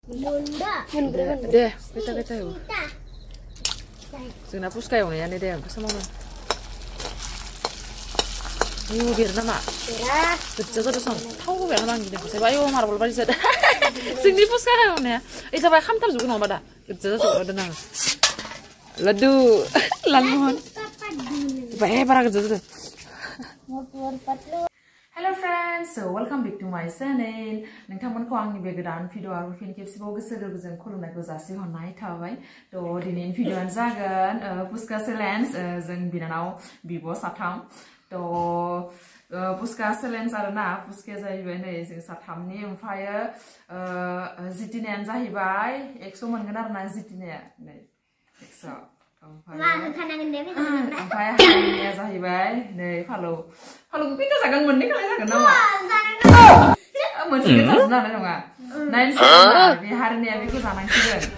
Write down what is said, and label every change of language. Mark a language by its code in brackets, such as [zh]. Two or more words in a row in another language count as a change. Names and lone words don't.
[brx] Deh, kita yuk. जोंना पुस्का एवनायानो दे ओमफ्राय समावनो बिर नामा गोज्जा जादों सन थाव होबाय नामा आं गिदिंखौसै बायो मार्बल बायदि जादों जोंनि पुस्का एवनाया ओइ जाबाय खामथारजोबगोन नङाबा दा गोज्जा जाजोबदों आं लाडु लालमोहन बारा गोज्जा जादों [en] Hello friends, so welcome back to my channel. [brx] नोंथांमोनखौ आंनि बे गोदान भिडिअ आरो फिन खेबसेबाव गोसो गोरबोजों खुलुमनायखौ जासिहरनाय थाबाय। थ' दिनैनि भिडिअआनो जागोन पुस्का चेलेन्ज जों बिनानाव बिब' साथाम। थ' पुस्का चेलेन्ज आरोना पुस्काया जाहैबाय नै जों साथामनि ओमफ्रायो जितिनायानो जाहैबाय 100 मोनगोन आरोना जितिनाया नै 100 ओमफ्राय हारिनिया जाहैबाय नै फालौखौ खैथा जागोन मोननै खालाय जागोन नामा मोनसेखौ जाजोबनो हानाय नङा नायनोसै बे हारिनिया बेखौ जानांसिगोन